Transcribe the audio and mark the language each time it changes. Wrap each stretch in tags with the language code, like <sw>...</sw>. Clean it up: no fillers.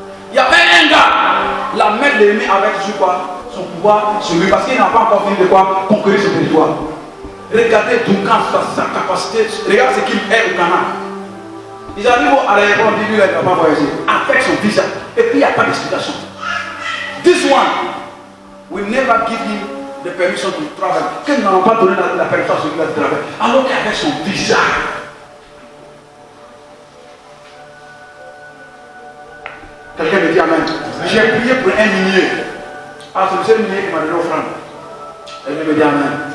<fr>Il y avait un gars, la mère de l'ennemi avait toujours quoi? Son pouvoir sur lui parce qu'il n'a pas encore fini de quoi? Conquérir ce territoire. Regardez Duncan, sa capacité, regardez ce qu'il est au Ghana. Ils arrivent à l'aéroport, ils disent lui, il n'a pas voyagé. Avec son visa. Et puis il n'y a pas d'explication.</fr> <en>This one will never give him the permission to travel.</en> <fr>Qu'ils n'ont pas donné la permission à celui-là de travailler. Alors qu'avec son visa. Quelqu'un me dit amen. J'ai prié pour un minier. Ah, c'est le seul minier qui m'a donné l'offrande. Elle me dit amen.</fr>